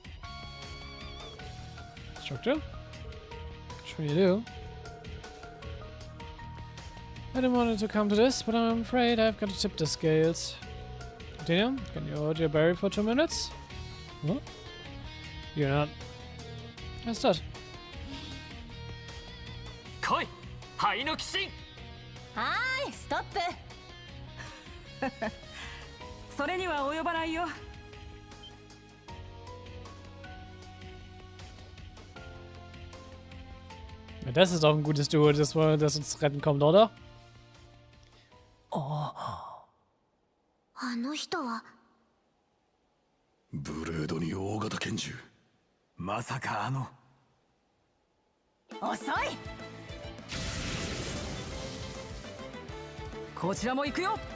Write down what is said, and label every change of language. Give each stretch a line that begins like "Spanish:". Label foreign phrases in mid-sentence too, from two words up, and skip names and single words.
English: Instructor? Sure you do. I didn't want it to come to this, but I'm afraid I've got to tip the scales. Continue, can you hold your berry for 2 minutes? What? You're not. What's that?
Japanese: 来い灰の鬼神。はーいストップそれには及ばないよ。
German: Ja, das ist doch ein gutes Duo, das uns retten kommt, oder?
Japanese: あの人はブレードに大型拳銃。まさか遅い。こちらも行くよ。